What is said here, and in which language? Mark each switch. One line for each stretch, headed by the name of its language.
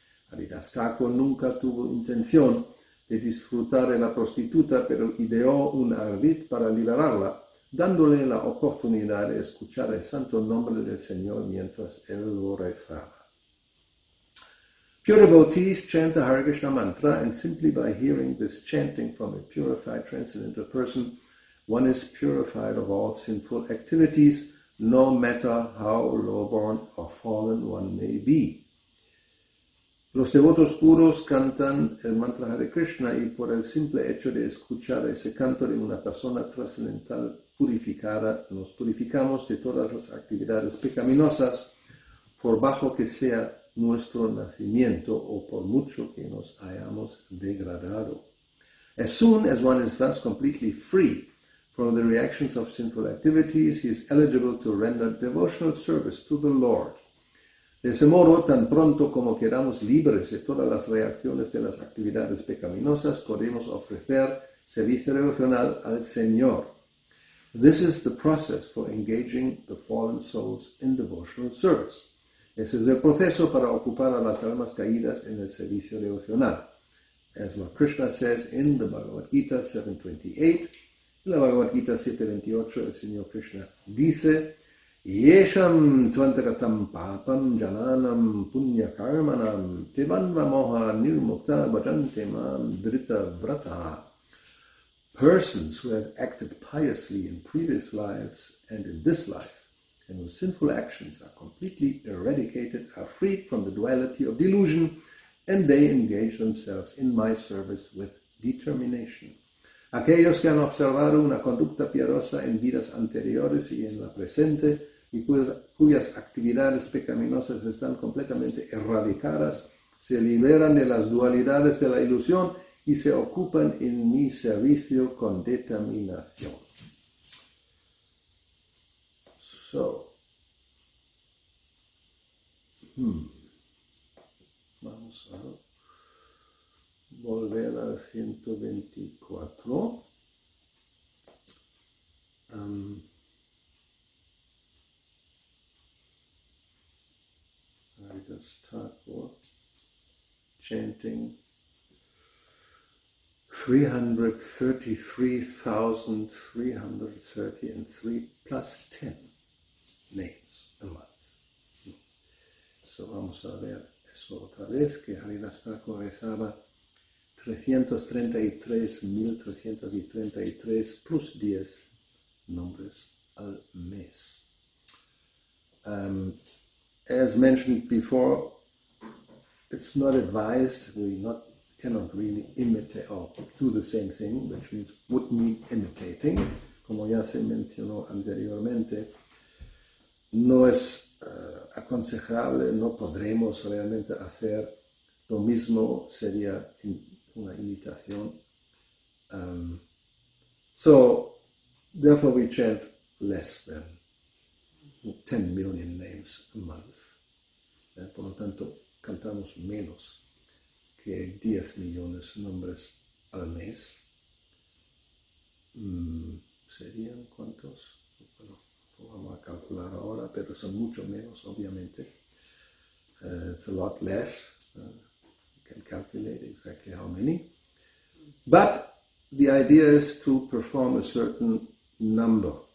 Spanish: Haridas Thakur nunca tuvo intención de disfrutar de la prostituta, pero ideó un ardid para liberarla, dándole la oportunidad de escuchar el santo nombre del Señor mientras él lo rezaba.
English: Pure devotees chant the Hare Krishna mantra, and simply by hearing this chanting from a purified transcendental person, one is purified of all sinful activities, no matter how lowborn or fallen one may be.
Spanish: Los devotos puros cantan el mantra Hare Krishna y por el simple hecho de escuchar ese canto de una persona trascendental purificada, nos purificamos de todas las actividades pecaminosas, por bajo que sea nuestro nacimiento o por mucho que nos hayamos degradado.
English: As soon as one is thus completely free from the reactions of sinful activities, he is eligible to render devotional service to the Lord.
Spanish: De ese modo, tan pronto como quedamos libres de todas las reacciones de las actividades pecaminosas, podemos ofrecer servicio devocional al Señor.
English: This is the process for engaging the fallen souls in devotional service.
Spanish: Ese es el proceso para ocupar a las almas caídas en el servicio devocional.
English: As Lord Krishna says in the Bhagavad Gita 7.28,
Spanish: en la Bhagavad Gita 7.28 el Señor Krishna dice:
Sanskrit: Yesham tvantagatam papam jananam punya karmanam tevanva moha nirmukta bhajante mam drita vrata.
English: Persons who have acted piously in previous lives and in this life, and whose sinful actions are completely eradicated, are freed from the duality of delusion, and they engage themselves in my service with determination.
Spanish: Aquellos que han observado una conducta piadosa en vidas anteriores y en la presente, y cuyas actividades pecaminosas están completamente erradicadas, se liberan de las dualidades de la ilusión y se ocupan en mi servicio con determinación. So, vamos a volver al 124.
English: I just start for chanting 333,333 plus 10 names a month.
Spanish: So vamos a ver eso otra vez, que Haridas Thakur rezaba 333,333
English: plus
Spanish: 10 nombres al mes.
English: As mentioned before, it's not advised. We cannot really imitate or do the same thing, which would mean imitating.
Spanish: Como ya se mencionó anteriormente, no es aconsejable, no podremos realmente hacer lo mismo, sería una imitación.
English: So, therefore we chant less than 10 million names a month.
Spanish: Por lo tanto, cantamos menos que 10 millones de nombres al mes. ¿Serían cuántos? Bueno, lo vamos a calcular ahora, pero son mucho menos, obviamente.
English: It's a lot less. You can calculate exactly how many. But the idea is to perform a certain number.